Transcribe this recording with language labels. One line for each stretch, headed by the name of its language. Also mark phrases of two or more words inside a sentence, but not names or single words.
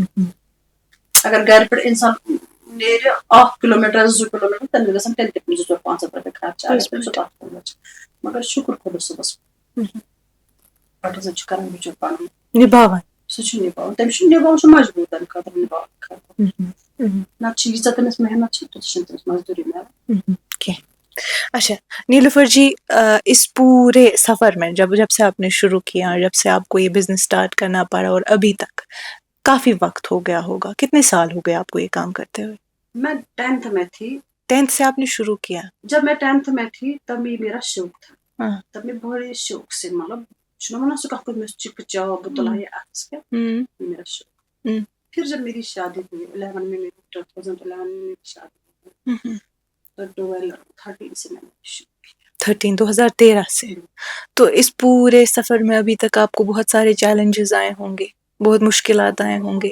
Kashmiri: اگر گرِ پٮ۪ٹھ اِنسان نیرِ 1 کِلومیٖٹر 2 کِلومیٖٹر تیٚلہِ گژھن تیٚلہِ تہِ 200-500 رۄپیہِ خرچ مگر شُکر خۄدا صٲبس پتہٕ ہسا چھُ کران بِچور پَنُن نِباوان سُہ چھُ نِباوان تٔمِس چھُ نِباوُن سُہ مجبوٗر تَمہِ خٲطرٕ نِباونہٕ خٲطرٕ نتہٕ چھِ ییٖژاہ تٔمِس محنت چھِ تیٖژاہ چھِنہٕ تٔمِس مزدوٗری ملان کینٛہہ.
Urdu: اچھا نیلوفر جی اس پورے سفر میں جب سے آپ نے شروع کیا جب سے آپ کو یہ بزنس اسٹارٹ کرنا پڑا اور ابھی تک کافی وقت ہو گیا ہوگا کتنے سال ہو گئے آپ کو یہ کام کرتے ہوئے؟ میں 10th میں تھی. 10th سے آپ نے شروع کیا؟ جب میں 10th میں تھی تب یہ میرا شوق تھا تب میں بڑے شوق سے مطلب
Kashmiri: چھُنہ ونان سُہ کتھ پٲٹھۍ مےٚ چِکہٕ چاو بہٕ تُلہٕ ہا یہِ اَتھس کٮ۪تھ
Urdu: میرا شوق. پھر جب میری شادی ہوئی 11 میں میری 2011 میں میری شادی ہوئی تو 2013 سے میں نے شروع کیا. 2013 سے. تو اس پورے سفر میں ابھی تک آپ کو بہت سارے چیلنجز آئے ہوں گے بہت مشکلات آئے ہوں گے؟